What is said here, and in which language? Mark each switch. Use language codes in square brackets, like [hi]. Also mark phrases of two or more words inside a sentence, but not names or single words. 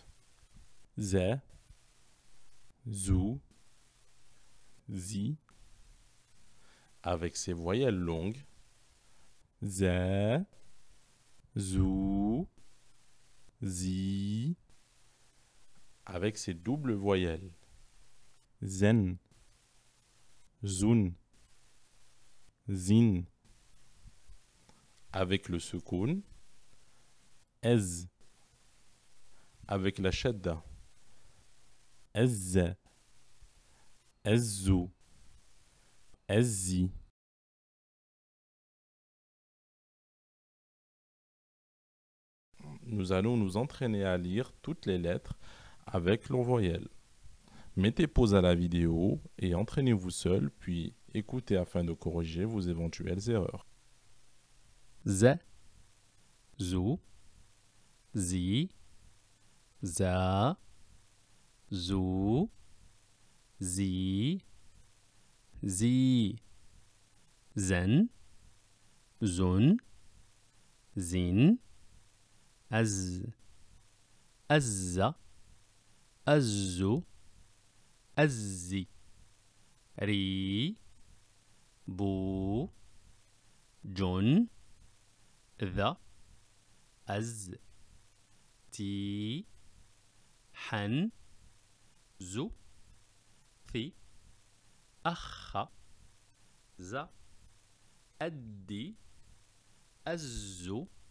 [ar] زَا، زُو، زِي, [fr] avec ses voyelles longues. [ar] زَا، زُو، زِي, [fr] avec ses doubles voyelles. [ar] زَنْ، زُنْ، زِنْ. [fr] Avec le soukoun. Ez, avec la shadda. [ar] إِزْ، إِزُّ، إِزِّ. [fr] Nous allons nous entraîner à lire toutes les lettres avec leurs voyelles. Mettez pause à la vidéo et entraînez-vous seul, puis écoutez afin de corriger vos éventuelles erreurs. [ar] Z, زُ، زِ، زَ، زُ، زِ، زِ، زَنْ, زُنْ، زِنْ, أَزْ، أَزَّ, أَزُّ، أَزِّ، رِ، بُ، جُنْ, ذا أز تي حن زو ثي أخ ز أدي أزو